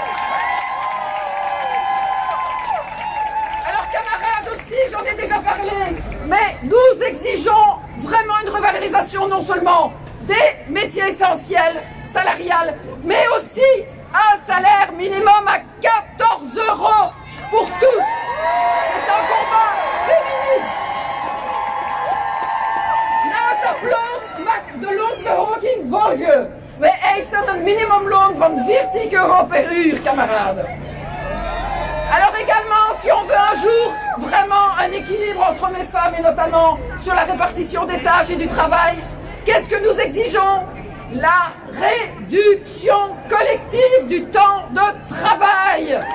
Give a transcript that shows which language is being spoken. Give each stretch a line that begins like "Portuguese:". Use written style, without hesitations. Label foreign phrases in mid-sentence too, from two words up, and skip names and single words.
French: Alors camarades aussi, j'en ai déjà parlé, mais nous exigeons vraiment une revalorisation non seulement des métiers essentiels, salariales, mais aussi un salaire minimum à 14 € pour tous. C'est un combat féministe.
Dutch: Na het applaus mag de loonsverhoging volgen. Wij eisen een minimumloon van 14 € per uur, camarades.
French: Alors également, si on veut un jour vraiment un équilibre entre hommes et femmes, et notamment sur la répartition des tâches et du travail, qu'est-ce que nous exigeons? La réduction collective du temps de travail.